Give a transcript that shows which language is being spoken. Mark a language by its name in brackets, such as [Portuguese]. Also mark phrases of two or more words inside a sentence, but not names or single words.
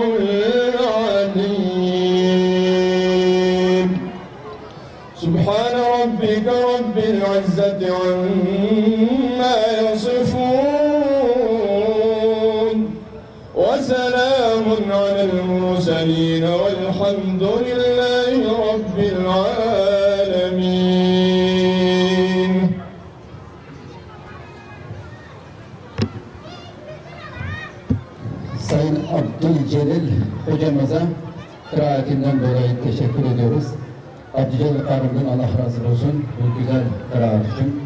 [Arabic] العليم سبحان ربك رب العزة عما يصفون وسلام على المرسلين والحمد لله رب العالمين. [Turkish] Sayın Abdülcelil hocamıza kıraatinden dolayı teşekkür ediyoruz. Abdülcelil Karım'dan Allah razı olsun bu güzel kıraat için.